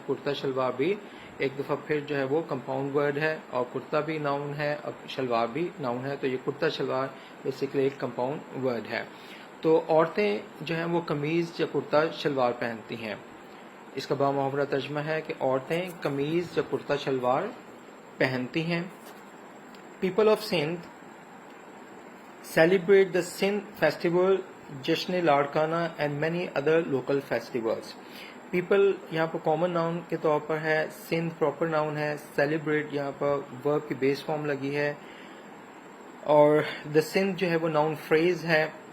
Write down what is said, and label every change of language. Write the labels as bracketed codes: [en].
[ur] کرتا شلوار بھی ایک دفعہ پھر جو ہے وہ کمپاؤنڈ ورڈ ہے اور کرتا بھی ناؤن ہے اور شلوار بھی ناؤن ہے. تو یہ کرتا شلوار بیسیکلی ایک کمپاؤنڈ ورڈ ہے. تو عورتیں جو ہیں وہ قمیض یا کرتا شلوار پہنتی ہیں. اس کا بامحاورہ ترجمہ ہے کہ عورتیں قمیض یا کرتا شلوار پہنتی ہیں. [en] People of Sindh celebrate the Sindh festival, جشن Larkana and many other local festivals. [ur] People یہاں پر کامن ناؤن کے طور پر ہے. سندھ پراپر ناؤن ہے. سیلیبریٹ یہاں پر ورب کی بیس فارم لگی ہے اور دا سندھ جو ہے وہ ناؤن فریز ہے.